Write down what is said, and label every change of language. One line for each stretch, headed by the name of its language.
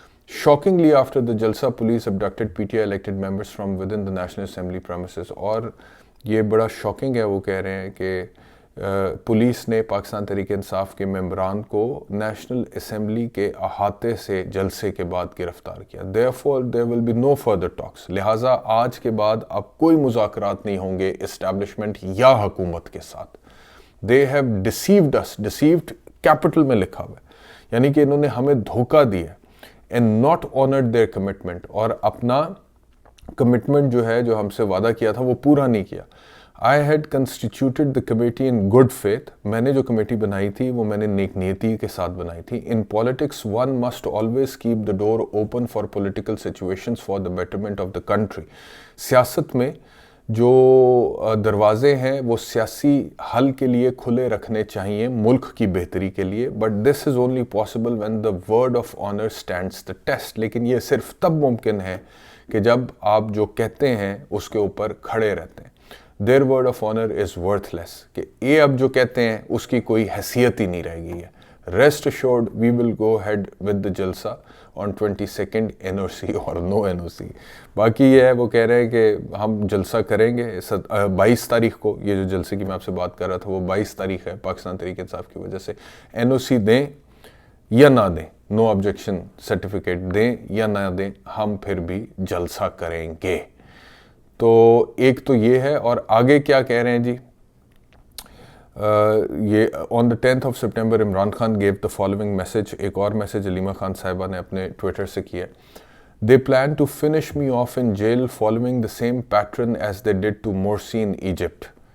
English: Shockingly after the جلسہ police abducted PTI elected members from within the National Assembly premises.
Urdu: اور یہ بڑا shocking ہے, وہ کہہ رہے ہیں کہ پولیس نے پاکستان تحریک انصاف کے ممبران کو نیشنل اسمبلی کے احاطے سے جلسے کے بعد گرفتار کیا.
English: Therefore there will be no further talks.
Urdu: لہٰذا آج کے بعد اب کوئی مذاکرات نہیں ہوں گے اسٹیبلشمنٹ یا حکومت کے ساتھ.
English: They have deceived us.
Urdu: Deceived capital میں لکھا ہوا ہے, یعنی کہ انہوں نے ہمیں دھوکہ دیا
English: and not honored their commitment.
Urdu: اور اپنا کمٹمنٹ جو ہے جو ہم سے وعدہ کیا تھا وہ پورا نہیں کیا.
English: I had constituted the committee in good faith.
Urdu: میں نے جو کمیٹی بنائی تھی وہ میں نے نیک نیتی کے ساتھ بنائی تھی.
English: In politics one must always keep the door open for political situations for the betterment of the country.
Urdu: سیاست میں جو دروازے ہیں وہ سیاسی حل کے لیے کھلے رکھنے چاہیے ملک کی بہتری کے لیے.
English: But this is only possible when the word of honor stands the test.
Urdu: لیکن یہ صرف تب ممکن ہے کہ جب آپ جو کہتے ہیں اس کے اوپر کھڑے رہتے ہیں.
English: Their word of honor is worthless.
Urdu: کہ یہ اب جو کہتے ہیں اس کی کوئی حیثیت ہی نہیں رہ گئی ہے.
English: Rest assured we will go ahead with the جلسہ on 22nd NOC اور no NOC.
Urdu: باقی یہ ہے وہ کہہ رہے ہیں کہ ہم جلسہ کریں گے 22 تاریخ کو. یہ جو جلسے کی میں آپ سے بات کر رہا تھا وہ 22 تاریخ ہے پاکستان تحریک انصاف کی وجہ سے. NOC دیں یا نہ دیں, نو آبجیکشن سرٹیفکیٹ دیں یا نہ دیں, ہم پھر بھی جلسہ کریں گے. تو ایک تو یہ ہے. اور آگے کیا کہہ رہے ہیں جی, یہ
English: on the 10th of September Imran Khan gave the following message.
Urdu: ایک اور میسج علیمہ خان صاحبہ نے اپنے ٹویٹر سے کیا.
English: They plan to finish me off in jail following the same pattern as they did to Morsi in Egypt.